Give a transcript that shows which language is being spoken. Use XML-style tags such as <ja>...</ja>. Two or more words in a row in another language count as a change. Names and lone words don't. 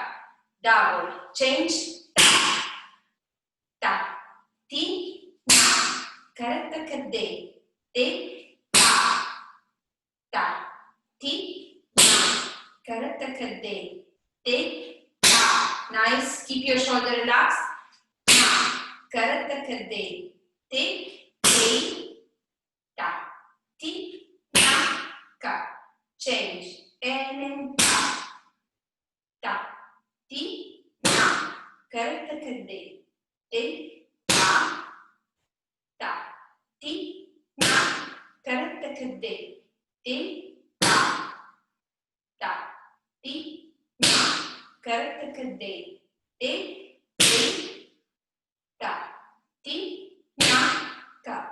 <en>Double. Change. Ta, ti, na, karata kade, te, ta, ti, na, karata kade, te, ta. Nice. Keep your shoulder relaxed. Karata kade, te, ta, ti, na, ka. Change. En, ta, ti, na, karata kade, te, ta, ti, na, karata kade, te, ta, ti, na, karata kade, te, ta, ti, na, ka.</en>